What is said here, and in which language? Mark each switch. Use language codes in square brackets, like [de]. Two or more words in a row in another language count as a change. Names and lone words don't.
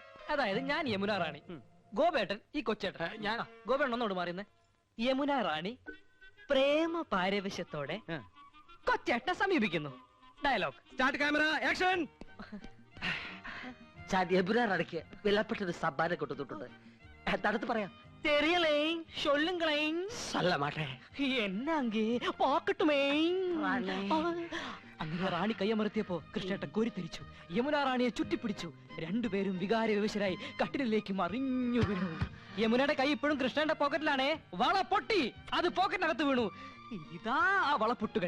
[ml] അതായത് ഞാൻ യമുന റാണി, ഗോപേട്ടൻ ഈ കൊച്ചേട്ടൻ. ഞാൻ ഗോപേട്ടൻ ഒന്നോട് മാറിയുന്നേ. യമുന റാണി പ്രേമ പാരവശ്യത്തോടെ കൊച്ചേട്ടനെ സമീപിക്കുന്നു. ഡയലോഗ് [en] Start, camera, action. [ml] യമുന റാണിക്ക് വിലപ്പെട്ടൊരു സമ്മാനം കൊണ്ടുവന്നിട്ടുണ്ട്. തടുത്ത് പറയാം. [ta] தெரியலேன் சொல்லுங்களேன். சொல்ல மாட்டேன். என்ன அங்கே பாக்கட்டுமே. [ml] അങ്ങനെ റാണി കയ്യമർത്തിയപ്പോ കൃഷ്ണേട്ടൻ കോരിത്തിരിച്ചു. യമുന റാണിയെ ചുറ്റിപ്പിടിച്ചു. രണ്ടുപേരും വികാര വിവശരായി കട്ടിലേക്ക് മറിഞ്ഞു വീണു. യമുനയുടെ കൈ ഇപ്പോഴും കൃഷ്ണന്റെ പോക്കറ്റിലാണേ. വള പൊട്ടി, അത് പോക്കറ്റിനകത്ത് വീണു. ഇതാ ആ വളപ്പൊട്ടുകൾ.